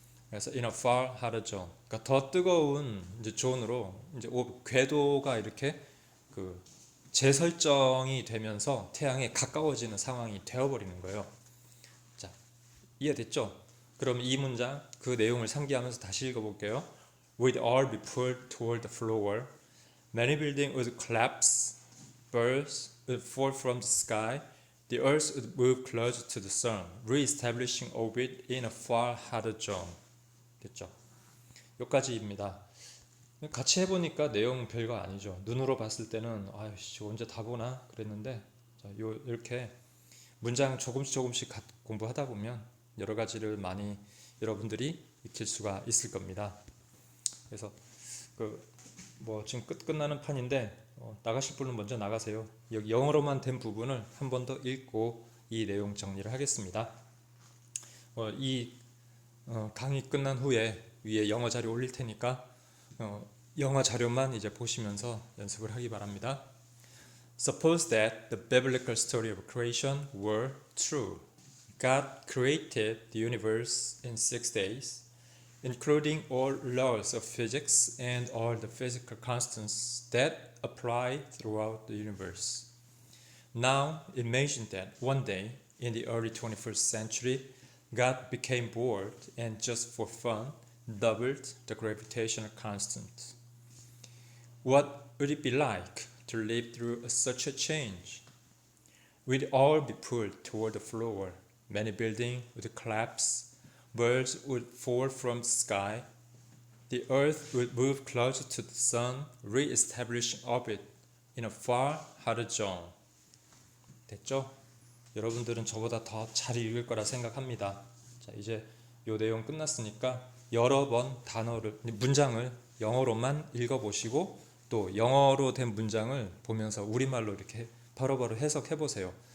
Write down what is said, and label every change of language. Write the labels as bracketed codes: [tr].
[ko] 그래서 [en] in a far hotter zone, [ko] 그러니까 더 뜨거운 이제 존으로 이제 궤도가 이렇게 그 재설정이 되면서 태양에 가까워지는 상황이 되어버리는 거예요. 자, 이해됐죠? 그럼 이 문장 그 내용을 상기하면서 다시 읽어볼게요. [en] Would all be pulled toward the floor. Many buildings would collapse. Birds would fall from the sky. The earth would move closer to the sun, re-establishing orbit in a far hotter zone. [ko] 됐죠? 여기까지입니다. 같이 해보니까 내용 별거 아니죠. 눈으로 봤을 때는 아이씨 언제 다 보나 그랬는데, 자, 이렇게 문장 조금씩 공부하다 보면 여러 가지를 많이 여러분들이 익힐 수가 있을 겁니다. 그래서 뭐 지금 끝나는 판인데 나가실 분은 먼저 나가세요. 여기 영어로만 된 부분을 한 번 더 읽고 이 내용 정리를 하겠습니다. 이 강의 끝난 후에 위에 영어 자료 올릴 테니까 영어 자료만 이제 보시면서 연습을 하기 바랍니다. [en] Suppose that the biblical story of creation were true. God created the universe in 6 days, including all laws of physics and all the physical constants that apply throughout the universe. Now imagine that one day in the early 21st century, God became bored and just for fun doubled the gravitational constant. What would it be like to live through such a change? We'd all be pulled toward the floor. Many buildings would collapse. Birds would fall from the sky. The earth would move closer to the sun, re-establishing orbit in a far hotter zone. [ko] 됐죠? 여러분들은 저보다 더 잘 읽을 거라 생각합니다. 자, 이제 이 내용 끝났으니까 여러 번 문장을 영어로만 읽어보시고 또 영어로 된 문장을 보면서 우리말로 이렇게 바로바로 해석해 보세요.